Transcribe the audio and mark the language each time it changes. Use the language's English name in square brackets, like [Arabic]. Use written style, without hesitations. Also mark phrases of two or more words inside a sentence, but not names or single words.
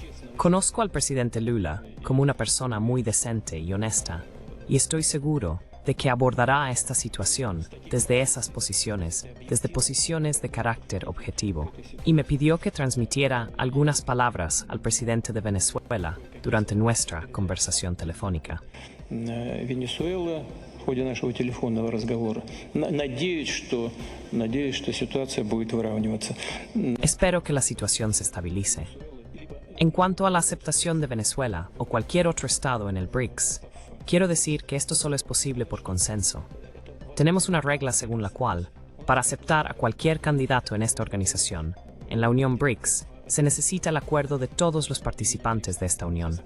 [Spanish] Conozco al presidente Lula como una persona muy decente y honesta, y estoy seguro de que abordará esta situación desde esas posiciones, desde posiciones de carácter objetivo, y me pidió que transmitiera algunas palabras al presidente de Venezuela durante nuestra conversación telefónica. [Russian] Венесуэла в ходе нашего телефонного разговора. Надеюсь, что ситуация будет выравниваться. [Spanish] Espero que la situación se estabilice. En cuanto a la aceptación de Venezuela o cualquier otro estado en el BRICS, quiero decir que esto solo es posible por consenso. Tenemos una regla según la cual, para aceptar a cualquier candidato en esta organización, en la Unión BRICS, se necesita el acuerdo de todos los participantes de esta unión.